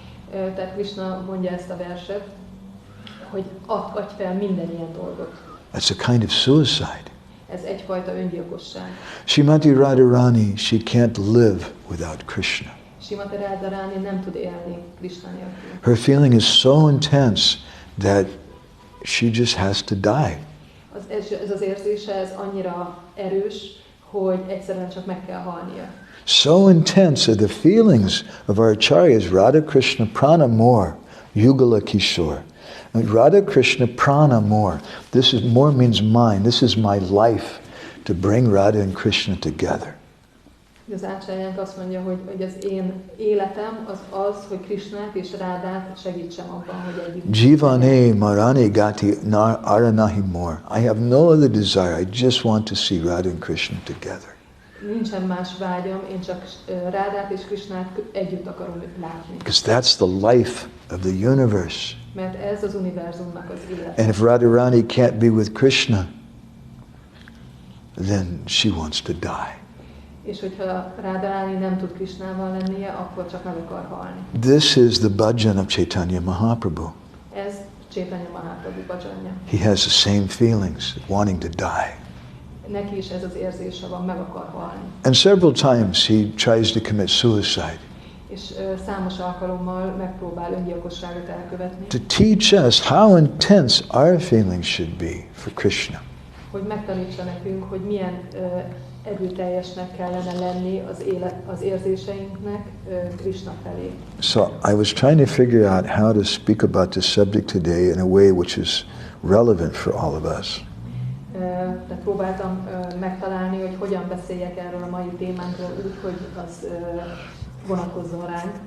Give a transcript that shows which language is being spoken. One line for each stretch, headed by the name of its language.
Hungarian: Tehát Krishna mondja ezt a verset, hogy adj fel minden ilyen dolgot.
English: That's a kind of suicide.
Hungarian: Ez egyfajta öngyilkosság.
English: Srimati Radharani, she can't live without Krishna.
Hungarian: Srimati Radharani nem tud élni Krishna nélkül.
English: Her feeling is so intense that she just has to die.
Hungarian: Ez az érzése, ez annyira erős, hogy egyszerűen csak meg kell halnia.
English: So intense are the feelings of our acharyas, Radha Krishna Pranamore, Yugala Kishore. Radha Krishna Pranamore. This is more means mine. This is my life to bring Radha and Krishna together.
Hungarian: Az ácsájánk azt mondja, hogy az én életem az, hogy Krishnát és Rádát segítsem abban, hogy együtt.
Bangla: Jivane marane gati aranahi more.
English: I have no other desire. I just want to see Radha and Krishna together.
Hungarian: Nincsen más vágyam, én csak Rádát és Krishnát együtt akarom látni.
English: Because that's the life of the universe.
Hungarian: Mert ez az univerzumnak az élete.
English: And if Radharani can't be with Krishna, then she wants to die.
Hungarian: És hogyha Radharani nem tud Krishnával lennie, akkor csak meg akar halni.
English: This is the bhajan of Chaitanya Mahaprabhu.
Hungarian: Ez Chaitanya Mahaprabhu bhajanja.
English: He has the same feelings, wanting to die.
Hungarian: Neki is ez az érzése van, meg akar halni.
English: And several times he tries to commit suicide.
Hungarian: És számos alkalommal megpróbál öngyilkosságot elkövetni.
English: To teach us how intense our feelings should be for Krishna.
Hungarian: Hogy megtanítsa nekünk, hogy milyen erőteljesnek kellene lenni az érzéseinknek Krishna felé.
English: So I was trying to figure out how to speak about this subject today in a way which is relevant for all of us.
Hungarian: De próbáltam megtalálni, hogy hogyan beszéljek erről a mai témánkról úgy, hogy az vonatkozzon ránk.